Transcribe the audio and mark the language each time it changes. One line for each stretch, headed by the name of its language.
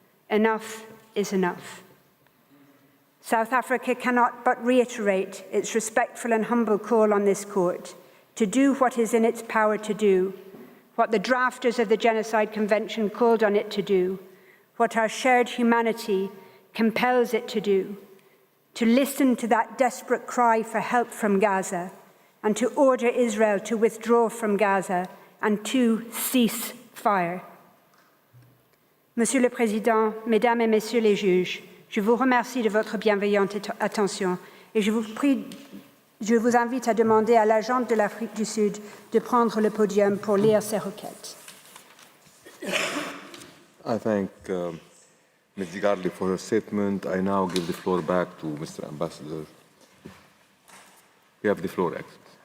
English: Enough is enough. South Africa cannot but reiterate its respectful and humble call on this court to do what is in its power to do, what the drafters of the Genocide Convention called on it to do, what our shared humanity compels it to do, to listen to that desperate cry for help from Gaza, and to order Israel to withdraw from Gaza and to cease fire.
French: Monsieur le Président, Mesdames et Messieurs les juges, je vous remercie de votre bienveillante attention et je vous invite à demander à l'agente de l'Afrique du Sud de prendre le podium pour lire ses requêtes.
English: I thank Ms. Garley for her statement. I now give the floor back to Mr. Ambassador. You have the floor, Excellency.